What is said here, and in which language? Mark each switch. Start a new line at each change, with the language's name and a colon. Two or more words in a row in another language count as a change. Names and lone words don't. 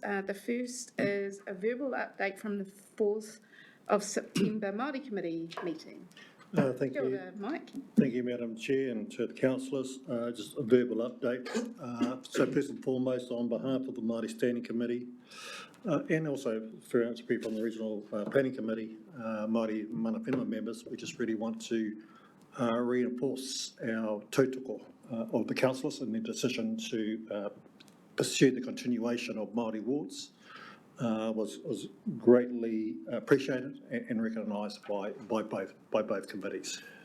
English: The first is a verbal update from the 4th of September Māori Committee meeting. Thank
Māori: Kia
English: you.
Māori: ora, Mike.
English: Thank you, Madam Chair, and to the councillors. Just a verbal update. So first and foremost, on behalf of the Māori Standing Committee, and also for people on the Regional Planning Committee, Māori
Māori: mana whenua
English: members, we just really want to reinforce our tautoko of the councillors and their decision to pursue the continuation of Māori wards. Was greatly appreciated and recognised by both committees.